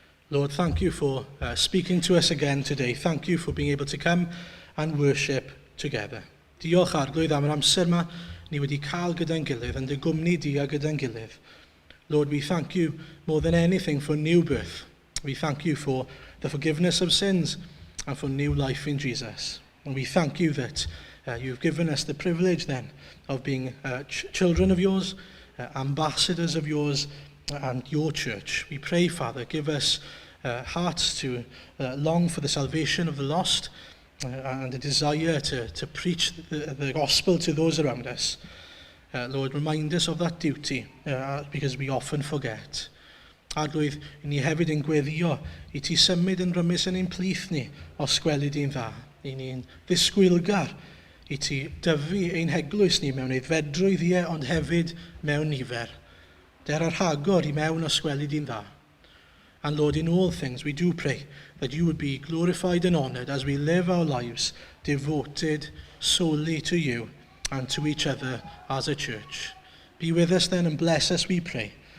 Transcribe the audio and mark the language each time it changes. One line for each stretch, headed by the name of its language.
English: Lord, thank you for speaking to us again today. Thank you for being able to come and worship together.
Welsh: Diolch Arglwydd am yr amser yma ni wedi cael gyda'n gilydd yn dy gwmni di a gyda'n gilydd.
English: Lord, we thank you more than anything for new birth. We thank you for the forgiveness of sins and for new life in Jesus. And we thank you that you've given us the privilege then of being children of yours, ambassadors of yours and your church. We pray, Father, give us hearts to long for the salvation of the lost and a desire to preach the gospel to those around us. Lord, remind us of that duty because we often forget.
Welsh: Arglwydd, i ni hefyd yn gweddio i ti symud yn rymus yn ein plith ni os gweli di'n dda. I ni'n ddisgwylgar i ti dyfu ein heglwys ni mewn aeddfedrwydd ie ond hefyd mewn nifer. Der ar rhagor i mewn os gweli di'n dda.
English: And Lord, in all things we do pray that you would be glorified and honoured as we live our lives devoted solely to you and to each other as a church. Be with us then and bless us, we pray.